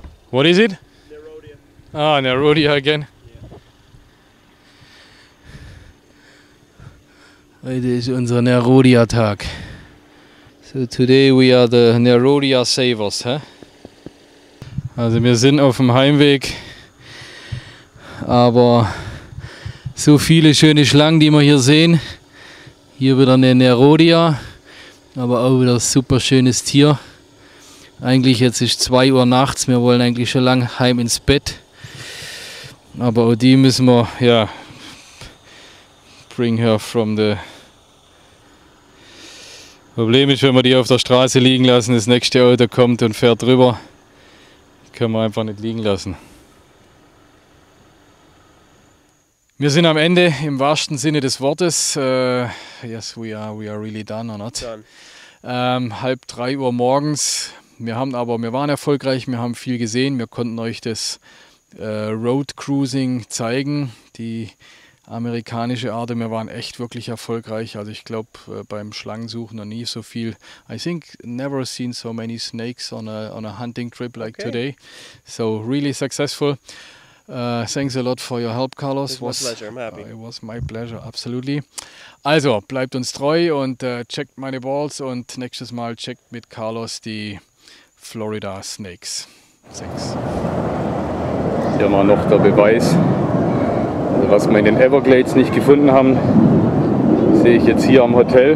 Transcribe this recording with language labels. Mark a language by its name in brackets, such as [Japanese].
[English] What is it? Nerodia. Ah, Nerodia again. [German] Heute ist unser Nerodia-Tag. [English] So today we are the Nerodia savers, huh? [German] Also wir sind auf dem Heimweg, aber so viele schöne Schlangen, die wir hier sehen. Hier wieder eine Nerodia, aber auch wieder ein super schönes Tier. Eigentlich jetzt ist 2 Uhr nachts, wir wollen eigentlich schon lange heim ins Bett. Aber auch die müssen wir, ja, [English] bring her from the... [German] Problem ist, wenn wir die auf der Straße liegen lassen, das nächste Auto kommt und fährt drüber, können wir einfach nicht liegen lassen. Wir sind am Ende im wahrsten Sinne des Wortes. [English] Yes, we are really done or not? Done. [German] 2:30 Uhr morgens. Wir waren erfolgreich, wir haben viel gesehen. Wir konnten euch das Road Cruising zeigen, die amerikanische Art. Wir waren echt wirklich erfolgreich. Also ich glaube beim Schlangensuchen noch nie so viel. [English] I think never seen so many snakes on a hunting trip like today. So really successful. Thanks a lot for your help, Carlos. It was my pleasure. I'm happy. It was my pleasure, absolutely. [German] Also bleibt uns treu und checkt meine Balls und nächstes Mal checkt mit Carlos die Florida Snakes. [English] Thanks. [German] Hier mal noch der Beweis. Also was wir in den Everglades nicht gefunden haben, sehe ich jetzt hier am Hotel.